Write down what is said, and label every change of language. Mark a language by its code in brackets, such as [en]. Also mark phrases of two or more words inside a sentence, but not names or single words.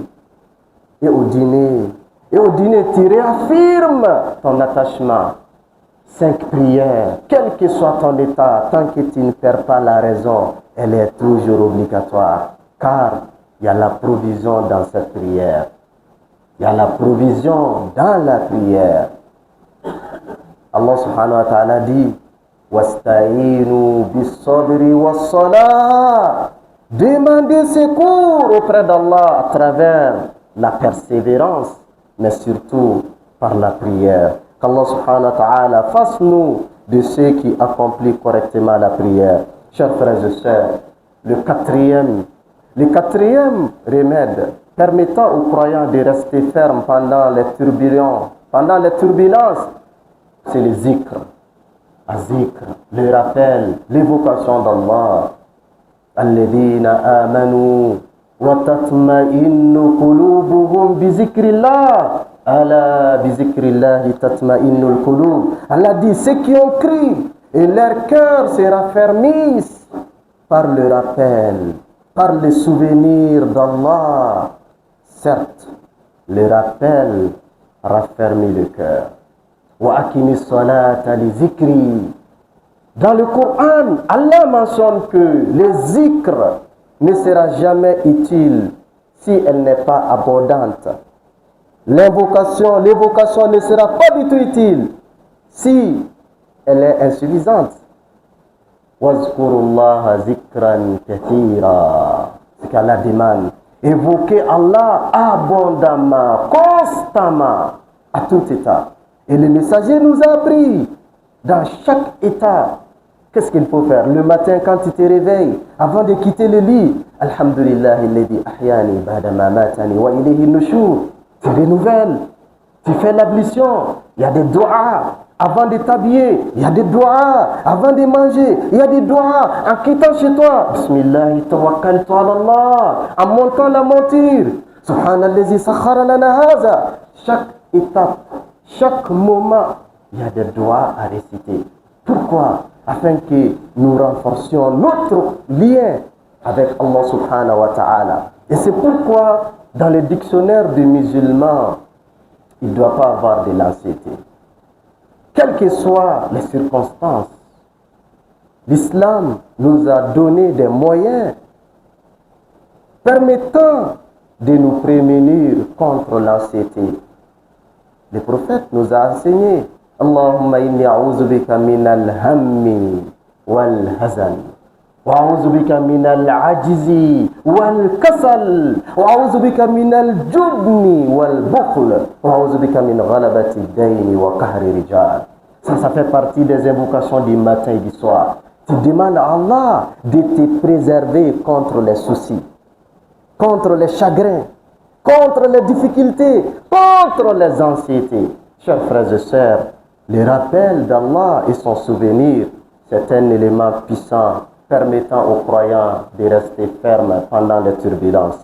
[fr] Et au dîner, tu réaffirmes ton attachement. 5 prières, quel que soit ton état, tant que tu ne perds pas la raison, elle est toujours obligatoire. Car il y a la provision dans cette prière. Il y a la provision dans la prière. [ar] الله سبحانه وتعالى dit واستعينوا بالصبر والصلاة. [fr] Demandez secours auprès d'Allah à travers la persévérance, mais surtout par la prière. Qu' [ar] الله سبحانه وتعالى [fr] fasse-nous de ceux qui accomplissent correctement la prière. Chers frères et sœurs, le quatrième remède permettant aux croyants de rester fermes pendant les turbulences, c'est le zikr. Azikr, le rappel, l'évocation d'Allah. [ar] الذين آمنوا وتطمئن قلوبهم بذكر الله. ألا بذكر الله تطمئن القلوب. [fr] Allah dit ceux qui ont cru et leur cœur se raffermissent par le rappel, par le souvenir d'Allah. Certes, le rappel raffermit le cœur. [ar] وأقم الصلاة لذكري. [fr] Dans le Coran, Allah mentionne que le zikr ne sera jamais utile si elle n'est pas abondante. L'évocation ne sera pas du tout utile si elle est insuffisante. [ar] واذكروا الله ذكرا كثيرا. [fr] C'est qu'Allah demande. Évoquez Allah abondamment, constamment, à tout état. Et le messager nous a appris, dans chaque état, qu'est-ce qu'il faut faire? Le matin, quand tu te réveilles, avant de quitter le lit, [ar] الحمد لله الذي أحيانا بعد ما أماتنا وإليه النشور. [fr] Tu renouvelles, tu fais l'ablution, il y a des doigts. Avant de t'habiller, il y a des doigts. Avant de manger, il y a des doigts. En quittant chez toi, [ar] بسم الله توكلت على الله. [fr] En montant la monture, [ar] سبحان الذي سخر لنا هذا. [fr] Chaque étape, chaque moment, il y a des doigts à réciter. Pourquoi? Afin que nous renforcions notre lien avec [ar] الله سبحانه وتعالى. [fr] Et c'est pourquoi, dans le dictionnaire des musulmans, il ne doit pas avoir de l'anxiété. Quelles que soient les circonstances, l'islam nous a donné des moyens permettant de nous prémunir contre l'anxiété. Le prophète nous a enseigné [ar] اللهم إني أعوذ بك من الهم والحزن وأعوذ بك من العجز والكسل وأعوذ بك من الجبن والبخل وأعوذ بك من غلبة الدين وقهر الرجال. [fr] Ça fait partie des invocations du matin et du soir. Tu demandes à Allah de te préserver contre les soucis, contre les chagrins, contre les difficultés, contre les anxiétés. Chers frères et sœurs, le rappel d'Allah et son souvenir, c'est un élément puissant permettant aux croyants de rester fermes pendant les turbulences.